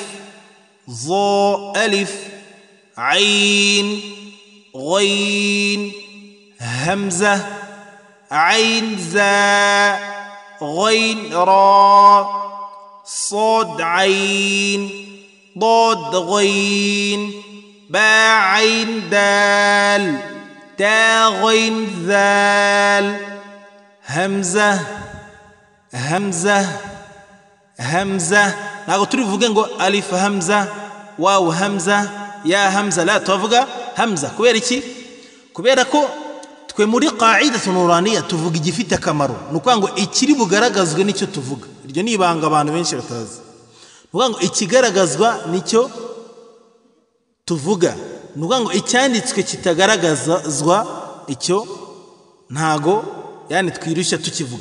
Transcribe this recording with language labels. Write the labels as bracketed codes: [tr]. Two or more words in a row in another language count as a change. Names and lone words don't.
[ar] ظاء ألف عين غين همزة عين زاء غين راء صاد عين ضاد غين باء عين دال تاء غين ذال همزة همزة همزة. [rw] ntabwo turi buvuge ngo [ar] ألف همزة, واو همزة, ياء همزة, [rw] la tuvuga hamza. kubera iki? kubera ko twe muri qaidatu nuraniya tuvuga igifite akamaro, nuko ngo ikiri bugaragazwe nicyo tuvuga. iryo ni ibanga abantu benshi batazi. nuko ngo ikigaragazwa nicyo tuvuga, nuko ngo icyanditswe kitagaragazwa icyo ntago, yani twirushya tukivuga.